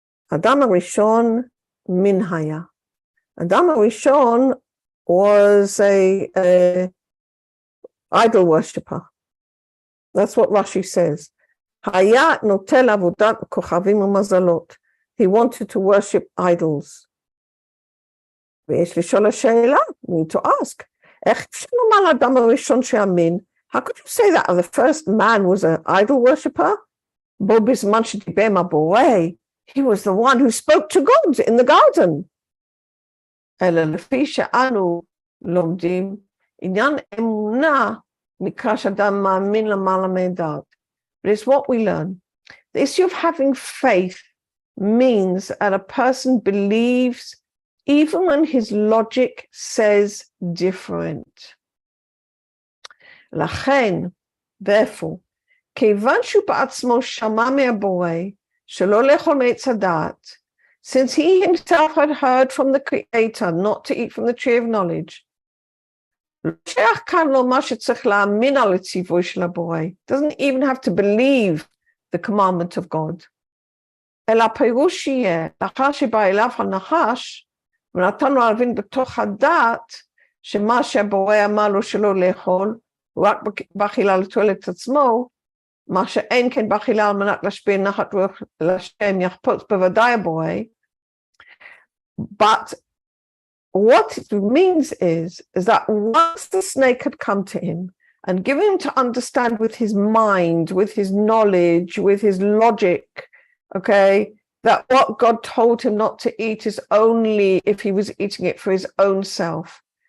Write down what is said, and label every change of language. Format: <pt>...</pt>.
<he>Adam HaRishon min haya.</he> <en>Adam HaRishon was a idol worshipper. That's what Rashi says.</en> <he>Haya notel avodat kochavim u'mazalot.</he> <en>He wanted to worship idols.</en> <he>ויש לשאול השאלה,</he> <en>we need to ask,</en> <he>איך אפשר לומר לאדם הראשון שאמין?</he> <en>How could you say that the first man was an idol worshipper?</en> <he>בו בזמן שדיבר עם הבורא,</he> <en>he was the one who spoke to God in the garden.</en> <he>אלא לפי שאנו לומדים, עניין אמונה נקרא שאדם מאמין למעלה מהדעת.</he> <en>But it's what we learn. The issue of having faith means that a person believes even when his logic says different.</en> <he>לכן, therefore, כיוון שהוא בעצמו שמע מהבורא שלא לאכול מעץ הדעת,</he> <en>since he himself had heard from the Creator not to eat from the tree of knowledge,</en> <he>לא שייך כאן לומר שצריך להאמין על הציווי של הבורא.</he> <en>Doesn't even have to believe the commandment of God.</en> <he>אלא הפירוש יהיה, לאחר שבא אליו הנחש, ונתן לו להבין בתוך הדעת, שמה שהבורא אמר לו שלא לאכול, הוא רק באכילה לתועלת עצמו, מה שאין כן באכילה על מנת להשפיע נחת רוח להשם יחפוץ בוודאי הבורא.</he> <en>But what it means is that once the snake had come to him and given him to understand with his mind, with his knowledge, with his logic, okay, that what God told him not to eat is only if he was eating it for his own self.</en>